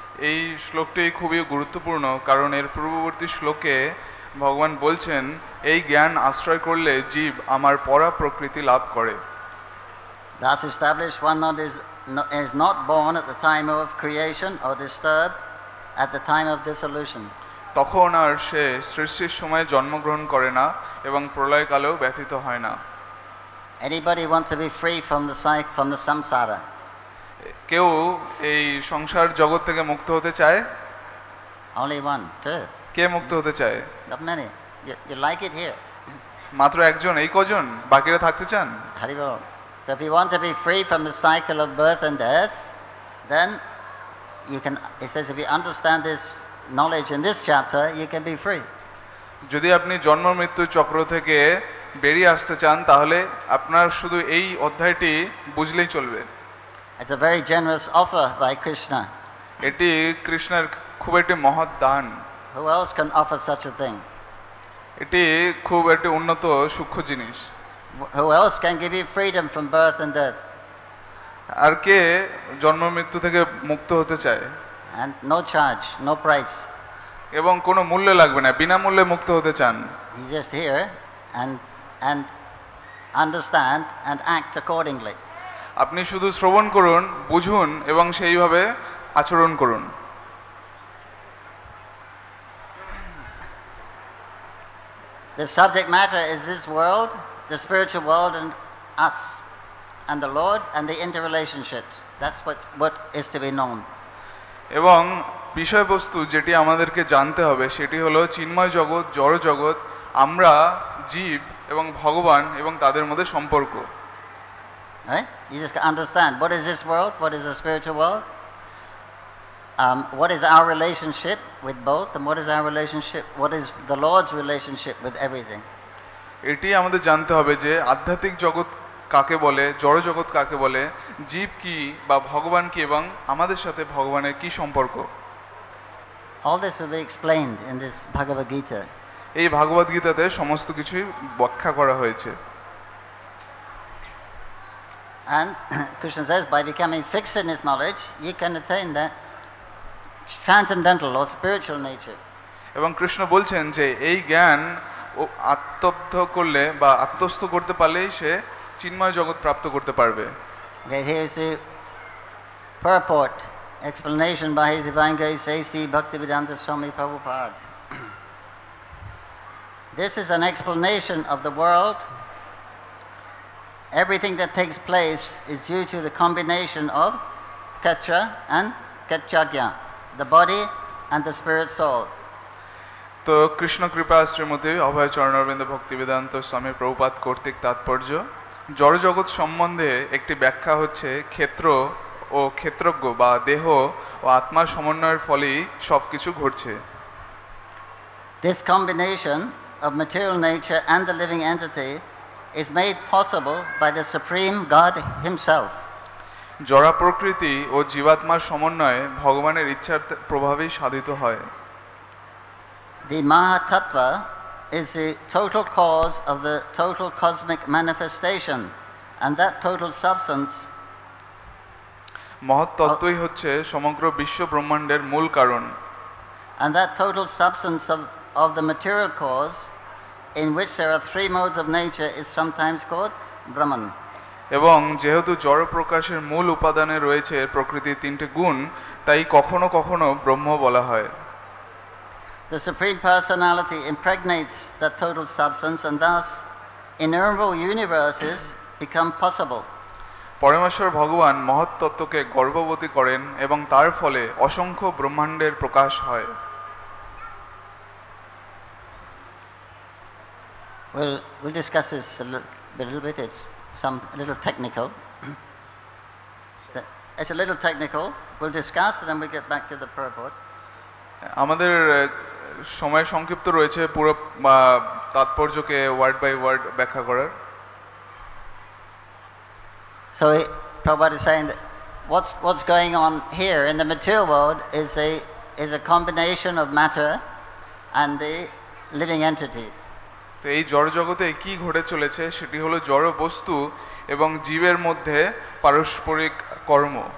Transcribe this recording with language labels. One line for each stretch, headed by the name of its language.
Bangla: এই শ্লোকটি খুবই গুরুত্বপূর্ণ, কারণ এর পূর্ববর্তী শ্লোকে ভগবান বলছেন এই জ্ঞান আশ্রয় করলে জীব আমার পরা প্রকৃতি লাভ করে।
English: Thus established, one is not born at the time of creation or disturbed at the time of dissolution.
Bangla: তখন আর সে সৃষ্টির সময় জন্মগ্রহণ করে না এবং প্রলয়কালেও ব্যথিত হয় না।
English: Anybody want to be free from the samsara?
Bangla: কেউ এই সংসার জগৎ থেকে মুক্ত হতে চায়?
English: Only one, two.
Bangla: কে মুক্ত হতে চায়?
English: Not many. You like it here.
Bangla: মাত্র একজন, এই কজন? বাকিরা থাকতে চান? Hari Bol.
English: So if you want to be free from the cycle of birth and death, then you can, it says, if you understand this knowledge in this chapter, you can be free.
Bangla: যদি আপনি জন্ম মৃত্যু চক্র থেকে বেরিয়ে আসতে চান, তাহলে আপনার শুধু এই অধ্যায়টি বুঝলেই চলবে।
English: It's a very generous offer by Krishna.
Bangla: এটি কৃষ্ণের খুব একটি মহৎ দান।
English: Who else can offer such a thing?
Bangla: এটি খুব একটি উন্নত সূক্ষ্ম জিনিস।
English: Who else can give you freedom from birth and death?
Bangla: আর কে জন্ম মৃত্যু থেকে মুক্ত হতে চায়?
English: And no charge, no price.
Bangla: এবং কোনো মূল্য লাগবে না, বিনামূল্যে মুক্ত হতে চান।
English: You just hear and understand and act accordingly.
Bangla: আপনি শুধু শ্রবণ করুন, বুঝুন এবং সেইভাবে আচরণ করুন।
English: The subject matter is this world, the spiritual world, and us, and the Lord, and the interrelationships. That's what is to be known.
Bangla: এবং বিষয়বস্তু যেটি আমাদেরকে জানতে হবে সেটি হলো চিন্ময় জগৎ, জড় জগৎ, আমরা জীব এবং ভগবান এবং তাদের মধ্যে সম্পর্ক।
English: Right? You just understand what is this world, what is the spiritual world, what is our relationship with both, and what is the Lord's relationship with everything.
Bangla: এটি আমাদের জানতে হবে যে আধ্যাত্মিক জগৎ কাকে বলে, জড় জগৎ কাকে বলে, জীব কি বা ভগবান কি এবং আমাদের সাথে ভগবানের কি সম্পর্ক।
English: All this will be explained in this Bhagavad Gita.
Bangla: এই ভাগবত গীতাতে সমস্ত কিছুই ব্যাখ্যা করা হয়েছে।
English: And Krishna says, by becoming fixed in his knowledge, you can attain that transcendental or spiritual nature.
Bangla: এবং কৃষ্ণ বলছেন যে এই জ্ঞান আত্মস্থ করলে বা আত্মস্থ করতে পারলেই সে চিন্ময় জগৎ প্রাপ্ত করতে পারবে।
English: Okay, here's the purport, explanation by His Divine Grace A.C. Bhaktivedanta Swami Prabhupada. This is an explanation of the world. Everything that takes place is due to the combination of Ketra and Ketragya, the body and the spirit soul.
Bangla: তো কৃষ্ণ কৃপা শ্রীমতী অভয় চরণারবিন্দ ভক্তিবেদান্ত স্বামী প্রভুপাদ কর্তৃক তাৎপর্য জড়জগৎ সম্বন্ধে একটি ব্যাখ্যা হচ্ছে ক্ষেত্র ও ক্ষেত্রজ্ঞ বা দেহ ও আত্মার সমন্বয়ের ফলেই সব কিছু ঘটছে।
English: This combination of material nature and the living entity is made possible by the Supreme God Himself.
Bangla: জড়া প্রকৃতি ও জীবাত্মার সমন্বয়ে ভগবানের ইচ্ছার প্রভাবেই সাধিত হয়।
English: The Mahatattva is the total cause of the total cosmic manifestation, and that total substance
Bangla: মহৎ তত্ত্বই হচ্ছে সমগ্র বিশ্ব ব্রহ্মাণ্ডের মূল কারণ।
English: And that total substance of the material cause, in which there are three modes of nature, is sometimes called Brahman.
Bangla: এবং যেহেতু জড় প্রকাশের মূল উপাদানে রয়েছে প্রকৃতির তিনটে গুণ, তাই কখনো কখনো ব্রহ্ম বলা হয়।
English: The Supreme Personality impregnates that total substance, and thus innumerable universes become possible.
Bangla: পরমেশ্বর ভগবান মহৎ তত্ত্বকে গর্ভবতী করেন এবং তার ফলে অসংখ্য ব্রহ্মাণ্ডের প্রকাশ হয়।
English: We'll discuss this a little bit. It's a little technical. It's a little technical. We'll discuss and then we get back to the purport.
Bangla: আমাদের সময় সংক্ষিপ্ত রয়েছে পুরো তাৎপর্যকে
English: word by word
Bangla: ব্যাখ্যা করার।
English: So Prabhupada is saying that what's going on here in the material world is a combination of matter and the living entity.
Bangla: তো এই জড় জগতে কি ঘটে চলেছে সেটি হলো জড় বস্তু এবং জীবের মধ্যে পারস্পরিক কর্ম।